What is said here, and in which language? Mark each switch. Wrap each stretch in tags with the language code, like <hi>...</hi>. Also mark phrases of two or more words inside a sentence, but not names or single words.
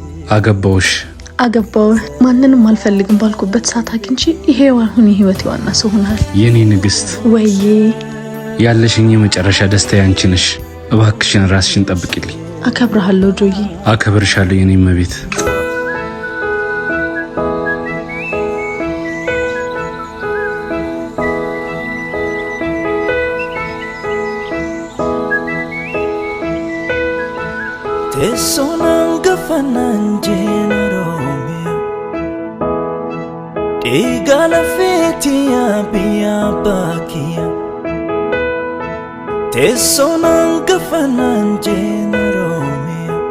<am>አገባው ማንንም አልፈልግም ባልኩበት ሰዓት አግኝቼ ይሄው አሁን የህይወት ዋና ሰው ሆናል። የኔ ንግስት ወይዬ ያለሽኝ የመጨረሻ ደስታ ያንቺ ነሽ። እባክሽን ራስሽን ጠብቂልኝ። አከብርሃለሁ ጆዬ። አከብርሻለሁ የኔ መቤት። Tesonan gafanan jenarome Digala fetia biya bakia Tesonan gafanan jenarome</am>